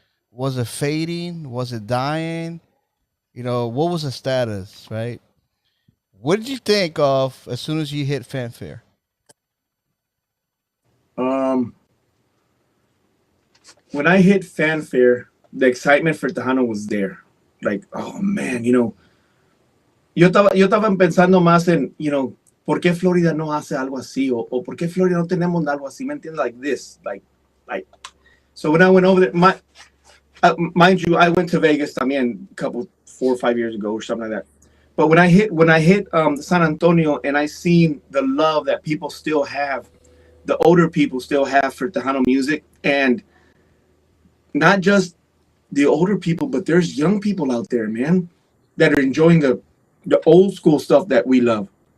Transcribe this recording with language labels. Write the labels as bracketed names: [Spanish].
[English] Was it fading? Was it dying? What was the status? Right? What did you think of as soon as you hit Fanfare? Um, when I hit Fanfare, the excitement for Tejano was there. Like, oh man, [Spanish] yo estaba pensando más en, ¿por qué Florida no hace algo así? O ¿por qué Florida no tenemos algo así? ¿Me entiendes? [English] Like this, like. So when I went over there, mind you, I went to Vegas [Spanish] también [English] a couple 4 or 5 years ago or something like that. But when I hit San Antonio and I seen the love that people still have, the older people still have for Tejano music, and not just the older people, but there's young people out there, man, that are enjoying the old school stuff that we love.